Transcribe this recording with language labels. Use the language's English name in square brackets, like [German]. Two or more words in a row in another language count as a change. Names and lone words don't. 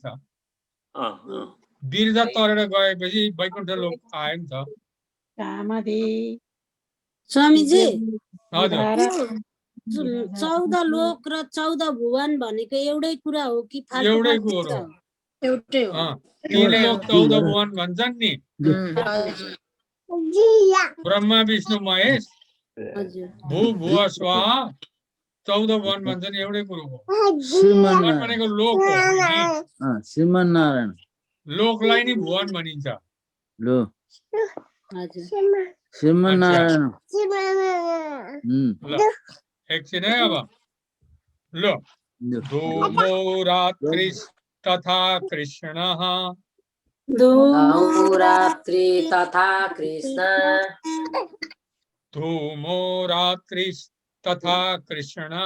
[Nepali] बिरजा तरेर गएपछि वैकुण्ठ लोक आयो नि त। स्वामीजी हजुर। 14 लोक र 14 भुवन भनेको एउटै कुरा हो कि फाल्टु एउटै फाल्टु कुरो कुरा हो। हो? एउटै हो। 3 लोक 14 भुवन भन्छन् नि। ब्रह्मा विष्णु महेश [Sanskrit] भू भुव स्वा [Nepali] 14 भुवन भन्छन्, एउटै कुरो हो। भुवन भनेको लोक हो नि। श्रीमान नारायण लोकलाई नि भुवन भनिन्छ। लो श्रीमान नारायण ल एकछिन है अब। [Sanskrit] ल धूमो रात्रि तथा कृष्णः रात्रि तथा कृष्ण धूमो रात्रि तथा कृष्णः